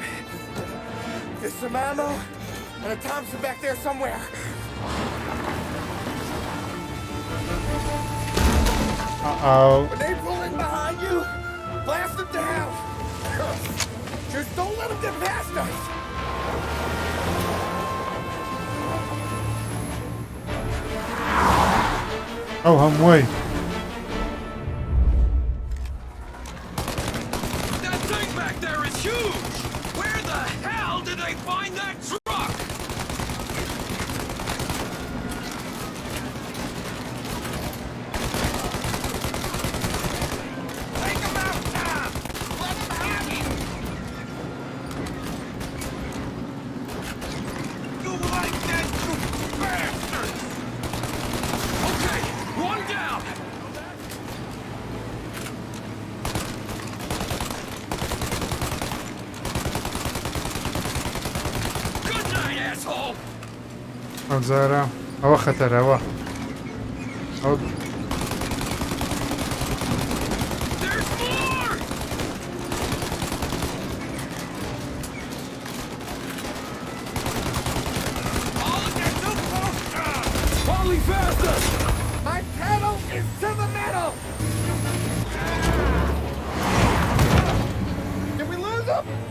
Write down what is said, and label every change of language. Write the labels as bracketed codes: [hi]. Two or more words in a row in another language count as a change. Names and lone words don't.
[en] There's some ammo and a Thompson back there somewhere. When they pull in behind you, blast them down. Just don't let them get past us. [ckb] ئەو هەمووی [en] That thing back there is huge! Where the hell did they find that truck? Take him out, Tom! Let him have him! You like that, you bastard! Okay, one down! Good night, asshole! [ckb] ئەوزارە ئەوە خەتەرەوە ئەو [en] There's more! All of that too close! Polly, faster! My pedal is to the metal. Did we lose them?